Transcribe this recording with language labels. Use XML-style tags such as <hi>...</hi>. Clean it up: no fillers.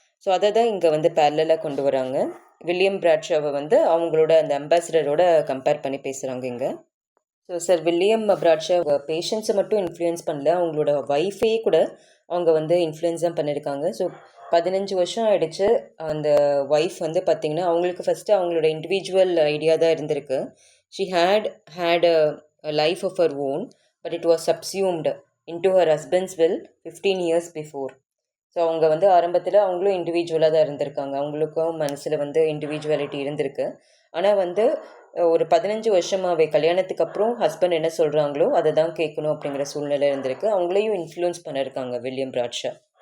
<ta>So அதை தான் இங்கே வந்து பேரலாக கொண்டு வராங்க. வில்லியம் பிராட்ஷாவை வந்து அவங்களோட அந்த அம்பாசிடரோட கம்பேர் பண்ணி பேசுகிறாங்க இங்கே. ஸோ சார் வில்லியம் பிராட்ஷா பேஷண்ட்ஸை மட்டும் இன்ஃப்ளூயன்ஸ் பண்ணல, அவங்களோட ஒய்ஃபையே கூட அவங்க வந்து இன்ஃப்ளூயன்ஸ் தான் பண்ணியிருக்காங்க. ஸோ 15 வருஷம் ஆகிடுச்சு. அந்த ஒய்ஃப் வந்து பார்த்திங்கன்னா அவங்களுக்கு ஃபஸ்ட்டு அவங்களோட இண்டிவிஜுவல் ஐடியா தான் இருந்திருக்கு.</ta> <en>She had a life of her own, but it was subsumed into her husband's will 15 years before.</en> <ta>So அவங்க வந்து ஆரம்பத்தில் அவங்களும் இண்டிவிஜுவலாக தான் இருந்திருக்காங்க. அவங்களுக்கும் மனசில் வந்து இண்டிவிஜுவாலிட்டி இருந்திருக்கு. ஆனால் வந்து ஒரு 15 வருஷமாகவே கல்யாணத்துக்கு அப்புறம் ஹஸ்பண்ட் என்ன சொல்கிறாங்களோ அதை தான் கேட்கணும் அப்படிங்கிற சூழ்நிலை இருந்திருக்கு. அவங்களையும் இன்ஃப்ளூயன்ஸ் பண்ணியிருக்காங்க வில்லியம் பிராட்ஷா.</ta>